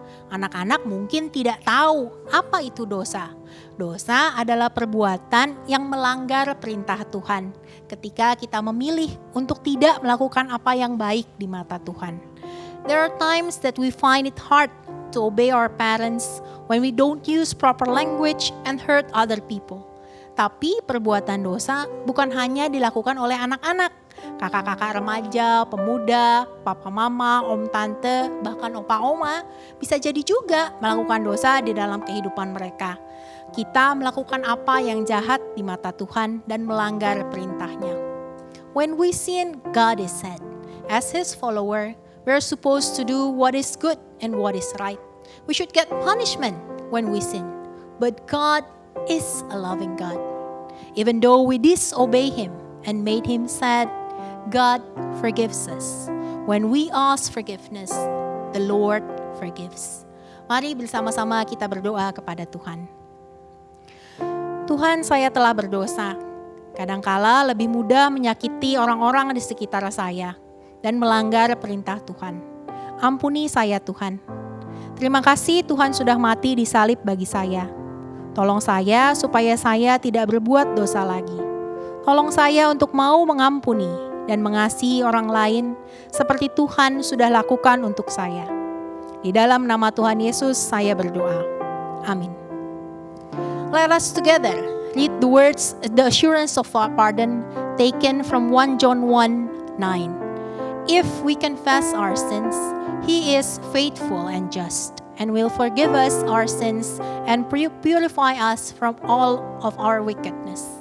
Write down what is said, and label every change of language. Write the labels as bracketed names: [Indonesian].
[Indonesian] Anak-anak mungkin tidak tahu apa itu dosa. Dosa adalah perbuatan yang melanggar perintah Tuhan ketika kita memilih untuk tidak melakukan apa yang baik di mata Tuhan. [English] There are times that we find it hard to obey our parents when we don't use proper language and hurt other people. [Indonesian] Tapi perbuatan dosa bukan hanya dilakukan oleh anak-anak, kakak-kakak remaja, pemuda, papa mama, om tante, bahkan opa oma bisa jadi juga melakukan dosa di dalam kehidupan mereka. Kita melakukan apa yang jahat di mata Tuhan dan melanggar perintahnya. [English] When we sin, God is sad. As His follower, we're supposed to do what is good and what is right. We should get punishment when we sin. But God is a loving God. Even though we disobey Him and made Him sad, God forgives us. When we ask forgiveness, the Lord forgives. [Indonesian] Mari bersama-sama kita berdoa kepada Tuhan. Tuhan, saya telah berdosa. Kadangkala lebih mudah menyakiti orang-orang di sekitar saya dan melanggar perintah Tuhan. Ampuni saya, Tuhan. Terima kasih Tuhan sudah mati di salib bagi saya. Tolong saya supaya saya tidak berbuat dosa lagi. Tolong saya untuk mau mengampuni dan mengasihi orang lain seperti Tuhan sudah lakukan untuk saya. Di dalam nama Tuhan Yesus saya berdoa. Amin. [English] Let us together read the words, the assurance of our pardon taken from 1 John 1:9. If we confess our sins, He is faithful and just and will forgive us our sins and purify us from all of our wickedness.